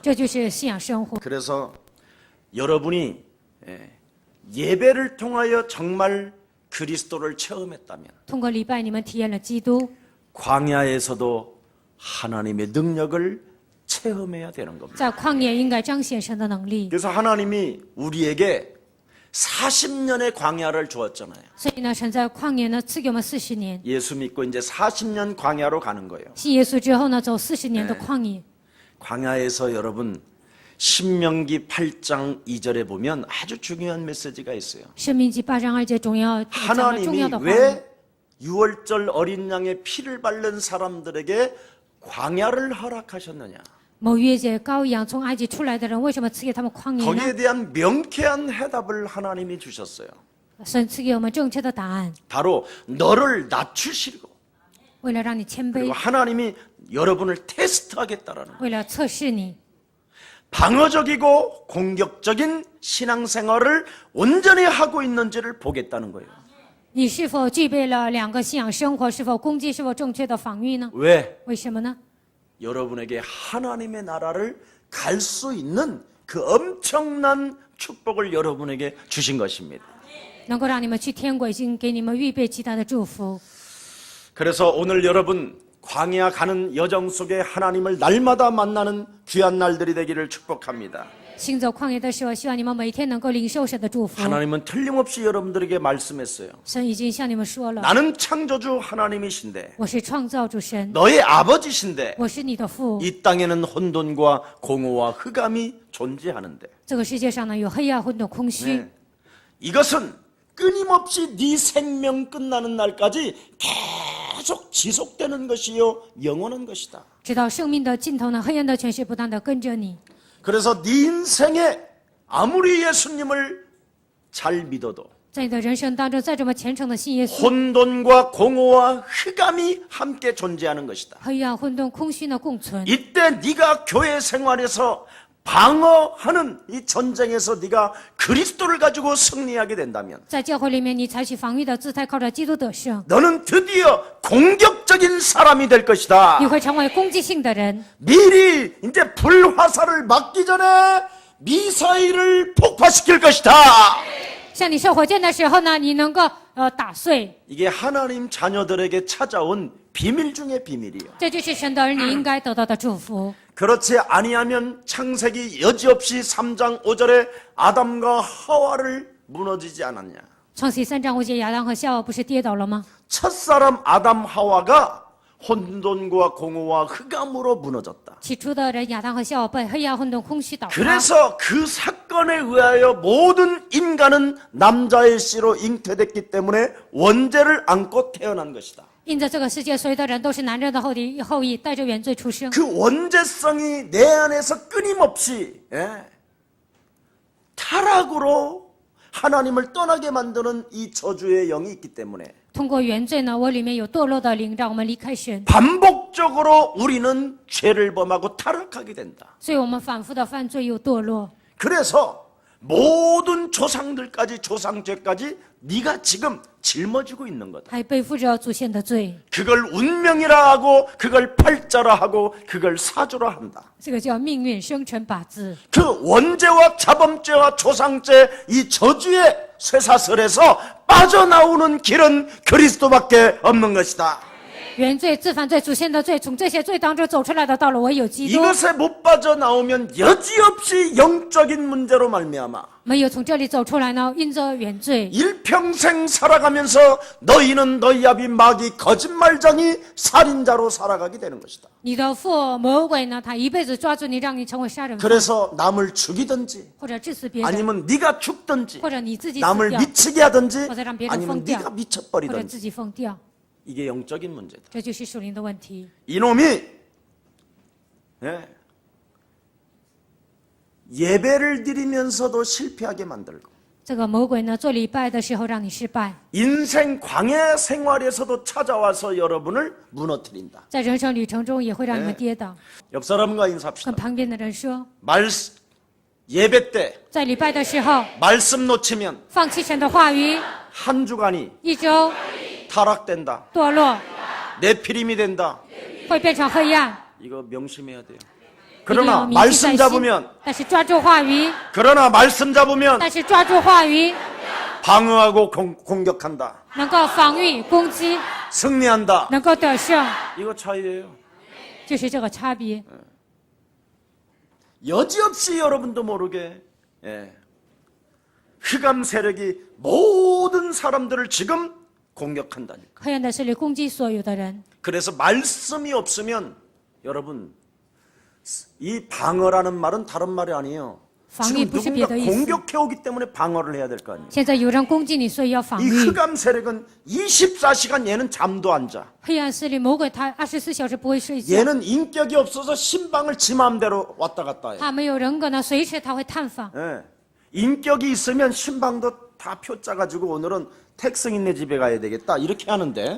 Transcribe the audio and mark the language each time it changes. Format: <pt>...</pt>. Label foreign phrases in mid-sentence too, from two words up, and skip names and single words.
<zh>这就是信仰生活。</zh> <ko>그래서 여러분이 예배를 통하여 정말 그리스도를 체험했다면</ko> <zh>通过礼拜，你们体验了基督，</zh> <ko>광야에서도 하나님의 능력을 체험해야 되는 겁니다.</ko> <zh>在旷野应该彰显神的能力。</zh> <ko>그래서 하나님이 우리에게 40년의 광야를 주었잖아요.</ko> <zh>所以呢，神在旷野呢赐给我们40年。</zh> <ko>예수 믿고 이제 40년 광야로 가는 거예요.</ko> <zh>信耶稣之后呢，走40年的旷野。</zh> <ko>광야에서 여러분 신명기 8장 2절에 보면 아주 중요한 메시지가 있어요.</ko> <zh>申命记8章2节讲了重</zh> <ko>하나님이</ko> <zh>要的话语。</zh> <ko>왜 유월절 어린 양의 피를 바른 사람들에게 광야를 허락하셨느냐?</ko> <zh>某月节羔羊从埃及出来的人，为什么赐给他们旷野呢？</zh> <ko>거기에 대한 명쾌한 해답을 하나님이 주셨어요.</ko> <zh>神赐给我们正确的答案，</zh> <ko>바로 너를 낮추시고</ko> <zh>为了让你谦</zh> <ko>그리고</ko> <zh>卑，</zh> <ko>하나님이 여러분을 테스트하겠다라는 거예요.</ko> <zh>为了测试你。</zh> <ko>방어적이고 공격적인 신앙생활을 온전히 하고 있는지를 보겠다는 거예요.</ko> <zh>你是否具备了两个信仰生活？是否攻击？是否正确的防御呢？</zh> <ko>왜?</ko> <zh>为什么呢？</zh> <ko>여러분에게 하나님의 나라를 갈 수 있는 그 엄청난 축복을 여러분에게 주신 것입니다.</ko> <zh>能够让你们去天国，已经给你们预备极大的祝福。</zh> <ko>그래서 오늘 여러분 광야 가는 여정 속에 하나님을 날마다 만나는 귀한 날들이 되기를 축복합니다.</ko> <zh>行走旷野的时候，希望你们每天能够领受神的祝福。</zh> <ko>하나님은 틀림없이 여러분들에게 말씀했어요.</ko> <zh>神已经向你们说了，</zh> <ko>나는 창조주 하나님이신데</ko> <zh>我是创造主神，</zh> <ko>너의 아버지신데</ko> <zh>我是你的父。</zh> <ko>이 땅에는 혼돈과 공허와 흑암이 존재하는데</ko> <zh>这个世界上呢，有黑暗、混沌、空虚。</zh> <ko>네. 이것은 끊임없이 네 생명 끝나는 날까지 계속 지속되는 것이요 영원한 것이다.</ko> <zh>直到生命的尽头呢，黑暗的权势不断的跟着你。</zh> <ko>그래서 네 인생에 아무리 예수님을 잘 믿어도</ko> <zh>在你的人生当中，再这么虔诚的信耶稣，</zh> <ko>혼돈과 공허와 흑암이 함께 존재하는 것이다.</ko> <zh>黑暗、混沌、空虚呢共存。</zh> <ko>이때 네가 교회 생활에서 방어하는 이 전쟁에서 네가 그리스도를 가지고 승리하게 된다면</ko> <zh>在教会里面，你采取防御的姿态，靠着基督得胜，</zh> <ko>너는 드디어 공격적인 사람이 될 것이다.</ko> <zh>你会成为攻击性的人。</zh> <ko>미리 이제 불화살을 맞기 전에 미사일을 폭파시킬 것이다.</ko> <zh>像你射火箭的时候呢，你能够打碎。</zh> <ko>이게 하나님 자녀들에게 찾아온 비밀 중의 비밀이에요.</ko> <zh>这就是神的儿女应该得到的祝福。</zh> <ko>그렇지 아니하면 창세기 여지없이 3장 5절에 아담과 하와를 무너지지 않았냐.</ko> <zh>创世3章5节，亚当和夏娃不是跌倒了吗？</zh> <ko>첫사람 아담 하와가 혼돈과 공허와 흑암으로 무너졌다.</ko> <zh>起初的人亚当和夏娃被黑暗混沌空虚倒塌，</zh> <ko>그래서 그 사건에 의하여 모든 인간은 남자의 씨로 잉태됐기 때문에 원죄를 안고 태어난 것이다.</ko> <zh>因着这个世界所有的人都是男人的后裔，带着原罪出生。</zh> <ko>그 원죄성이 내 안에서 끊임없이 타락으로 하나님을 떠나게 만드는 이 저주의 영이 있기 때문에</ko> <zh>通过原罪呢，我里面有堕落的灵，让我们离开神，</zh> <ko>반복적으로 우리는 죄를 범하고 타락하게 된다.</ko> <zh>所以我们反复的犯罪又堕落。</zh> <ko>그래서 모든 조상들까지 조상죄까지 네가 지금 짊어지고 있는 거다.</ko> <zh>还背负着祖先的罪，</zh> <ko>그걸 운명이라 하고 그걸 팔자라 하고 그걸 사주라 한다.</ko> <zh>这个叫命运生辰八字。</zh> <ko>그 원죄와 자범죄와 조상죄 이 저주의 쇠사슬에서 빠져나오는 길은 그리스도밖에 없는 것이다.</ko> <zh>原罪、自犯罪、祖先的罪，从这些罪当中走出来的道路，唯有基督。</zh> <ko>이것에 못 빠져나오면 여지없이 영적인 문제로 말미암아</ko> <zh>没有从这里走出来呢，因着原罪，</zh> <ko>일평생 살아가면서 너희는 너희 아비 마귀 거짓말장이 살인자로 살아가게 되는 것이다.</ko> <zh>你的父魔鬼呢，他一辈子抓住你，让你成为杀人犯，</zh> <ko>그래서 남을 죽이든지</ko> <zh>或者致死别人，</zh> <ko>아니면 네가 죽든지</ko> <zh>或者你自己死</zh> <ko>남을</ko> <zh>掉，</zh> <ko>미치게 하든지</ko> <zh>或者让别人</zh> <ko>아니면</ko> <zh>疯掉，</zh> <ko>네가</ko> <zh>或者</zh> <ko>미쳐버리든지</ko> <zh>自己疯掉，</zh> <ko>이게 영적인 문제다.</ko> <zh>这就是属灵的问题。</zh> <ko>이놈이 예배를 드리면서도 실패하게 만들고</ko> <zh>这个魔鬼呢，做礼拜的时候让你失败，</zh> <ko>인생 광야 생활에서도 찾아와서 여러분을 무너뜨린다.</ko> <zh>在人生旅程中也会让你们跌倒。</zh> <ko>옆 사람과 인사합시다.</ko> <zh>跟旁边的人说，</zh> <ko>예배 때</ko> <zh>在礼拜的时候</zh> <ko>말씀 놓치면</ko> <zh>放弃神的话语，</zh> <ko>한 주간이</ko> <zh>一周</zh> <ko>타락된다.</ko> <zh>堕落，</zh> <ko>내피림이 된다.</ko> <zh>会变成黑暗。</zh> <ko>이거 명심해야 돼요.</ko> <zh>一定要</zh> <ko>그러나</ko> <zh>铭记</zh> <ko>말씀</ko> <zh>在心</zh> <ko>잡으면</ko> <zh>但是抓住话语，</zh> <ko>그러나 말씀 잡으면</ko> <zh>但是抓住话语，</zh> <ko>방어하고 공격한다.</ko> <zh>能够防御、攻击，</zh> <ko>승리한다.</ko> <zh>能够得胜，</zh> <ko>이거 차이예요.</ko> <zh>就是这个差别。</zh> <ko>여지없이 여러분도 모르게 흑암 세력이 모든 사람들을 지금 공격한다니까.</ko> <zh>黑暗的势力攻击所有的人，</zh> <ko>그래서 말씀이 없으면 여러분 이 방어라는 말은 다른 말이 아니에요. 방위 지금</ko> <zh>不是</zh> <ko>누군가</ko> <zh>别的意思。</zh> <ko>공격해 오기 때문에 방어를 해야 될 거 아니에요.</ko> <zh>现在有人攻击你，所以要防</zh> <ko>이</ko> <zh>御。</zh> <ko>흑암 세력은 24시간 얘는 잠도 안 자.</ko> <zh>黑暗势力魔鬼，他24小时不会睡觉，</zh> <ko>얘는 인격이 없어서 신방을 지 마음대로 왔다 갔다 해.</ko> <zh>他没有人格呢，随时他会探访。</zh> <ko>예. 인격이 있으면 신방도 다 표 짜가지고 오늘은 택승인네 집에 가야 되겠다 이렇게 하는데</ko>